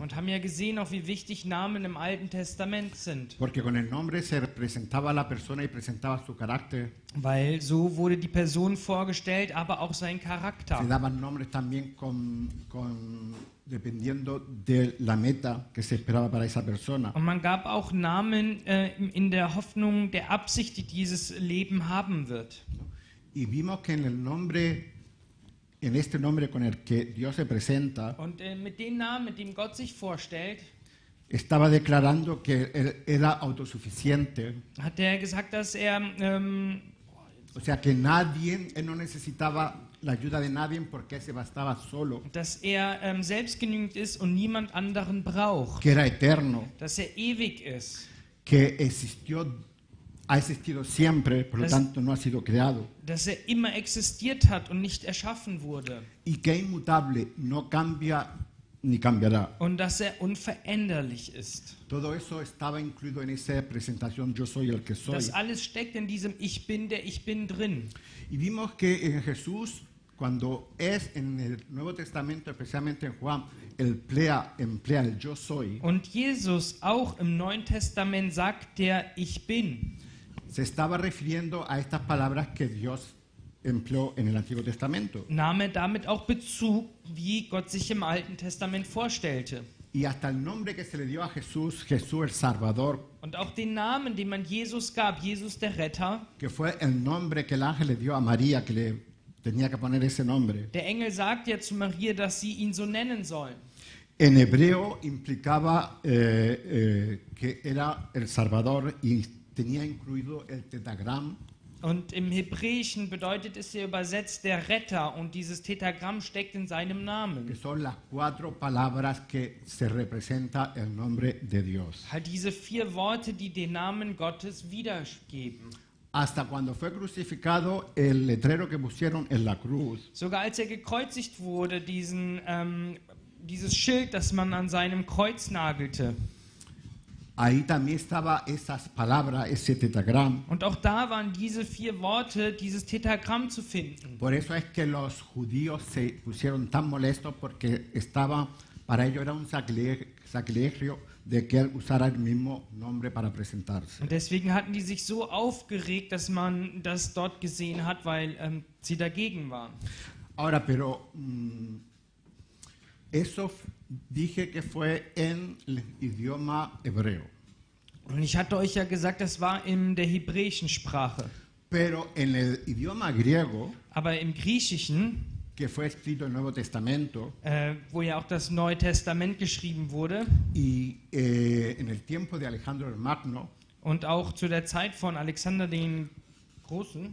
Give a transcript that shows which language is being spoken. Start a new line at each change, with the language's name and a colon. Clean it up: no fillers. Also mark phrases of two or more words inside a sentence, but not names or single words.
German: Und haben ja gesehen, auch wie wichtig Namen im Alten Testament sind.
Spanish: Porque con el nombre se representaba a la persona y presentaba su carácter.
German: Weil so wurde die Person vorgestellt, aber auch sein
Spanish: Se
German: Charakter.
Spanish: daban nombres también dependiendo de la meta que se esperaba para esa persona.
German: Und man gab auch Namen in der Hoffnung, der Absicht, die dieses Leben haben wird.
Spanish: Y vimos que en este nombre con el que Dios se presenta,
German: Und mit dem Namen, mit dem Gott sich vorstellt,
Spanish: estaba declarando que él era autosuficiente,
German: hat er gesagt, dass er
Spanish: o sea que él no necesitaba la ayuda de nadie porque él se bastaba solo,
German: selbstgenügend ist und niemand anderen braucht.
Spanish: que era eterno,
German: Dass er ewig ist.
Spanish: que ha existido siempre, por lo
German: Das-
Spanish: tanto no ha sido creado,
German: Dass er immer existiert hat und nicht erschaffen wurde.
Spanish: y que es inmutable, no cambia ni cambiará.
German: Und dass er unveränderlich ist.
Spanish: Todo eso estaba incluido en esa presentación yo soy el que soy.
German: Das alles steckt in diesem Ich bin, der ich bin drin.
Spanish: Y vimos que en Jesús, cuando es en el Nuevo Testamento, especialmente en Juan, emplea el yo soy,
German: Und Jesus auch im Neuen Testament sagt der Ich bin.
Spanish: se estaba refiriendo a estas palabras que Dios empleó en el Antiguo Testamento.
German: Nahm er damit auch Bezug, wie Gott sich im Alten Testament vorstellte.
Spanish: Y hasta el nombre que se le dio a Jesús, Jesús el Salvador,
German: Und auch den Namen, den man Jesus gab, Jesus der Retter,
Spanish: que fue el nombre que el ángel le dio a María, que le tenía que poner ese nombre.
German: der Engel sagt ja zu Maria, dass sie ihn so nennen sollen.
Spanish: En hebreo implicaba que era el Salvador y tenía incluido el tetagram,
German: Und im Hebräischen bedeutet es ja übersetzt der Retter und dieses Tetragramm steckt in seinem
Spanish: que
German: Namen.
Spanish: son las 4 palabras que se representa el nombre de Dios.
German: Halt diese 4 Worte, die den Namen Gottes wiedergeben.
Spanish: Hasta cuando fue crucificado, el letrero que pusieron en la cruz
German: Sogar als er gekreuzigt wurde, dieses Schild, das man an seinem Kreuz nagelte.
Spanish: ahí también estaba esas palabras, ese tetagram.
German: Und auch da waren diese 4 Worte, dieses Tetragramm zu finden.
Spanish: Por eso es que los judíos se pusieron tan molestos porque estaba Para ellos era un sacrilegio de que él usara el mismo nombre para presentarse.
German: Und deswegen hatten die sich so aufgeregt, dass man das dort gesehen hat, weil sie dagegen waren.
Spanish: Ahora, pero eso dije que fue en el idioma hebreo.
German: Und ich hatte euch ja gesagt, das war in der hebräischen Sprache.
Spanish: Pero en el idioma griego,
German: Aber im Griechischen,
Spanish: que fue escrito el Nuevo Testamento,
German: wo ja auch das Neue Testament geschrieben wurde
Spanish: y en el tiempo de Alejandro el Magno,
German: und auch zu der Zeit von Alexander den Großen,